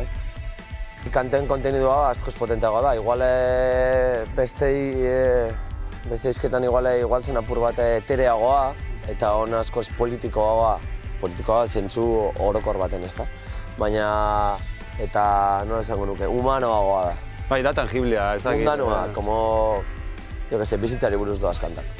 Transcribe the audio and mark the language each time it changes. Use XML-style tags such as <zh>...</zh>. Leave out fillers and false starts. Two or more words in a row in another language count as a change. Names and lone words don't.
<eu>Kanten kontenidua askoz potenteagoa da, igual beste hizketan igual zen apur bat etereagoa, eta hon askoz politikoa zentzu orokor baten, ez da? Baina, eta nola esango nuke, humanoagoa da. Bai, da tangiblea, ez da? Mundanua,</eu> <es>como, jo que se,</es> <eu>bizitzari buruz doaz kantak.</eu>